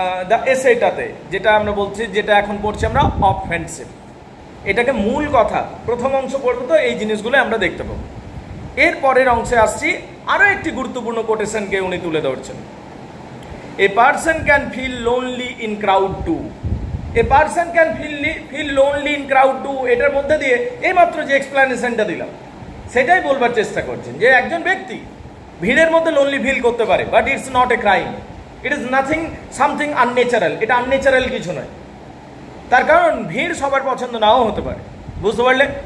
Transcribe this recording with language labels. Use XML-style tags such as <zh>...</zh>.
<bn>The এসেটাতে, যেটা আমরা বলছি, যেটা এখন পড়ছি আমরা অফ ফ্রেন্ডশিপ। এটাকে মূল কথা, প্রথম অংশ পড়বো তো এই জিনিসগুলো আমরা দেখতে পাবো। এর পরের অংশে আসছি, আরও একটি গুরুত্বপূর্ণ কোটেশনকে উনি তুলে ধরছেন।</bn> <en>A person can feel lonely in crowd too. A person can feel lonely in crowd too.</en> <bn>এটার মধ্যে দিয়ে এইমাত্র যে এক্সপ্লেনেশনটা দিলাম সেটাই বলবার চেষ্টা করছেন যে একজন ব্যক্তি ভিড়ের মধ্যে লোনলি ফিল করতে পারে,</bn> <en>But it's not a crime, it is nothing something unnatural.</en> <bn>এটা আনন্যাচারাল কিছু নয়, তার কারণ ভিড় সবার পছন্দ নাও হতে পারে। বুঝতে পারলে?</bn>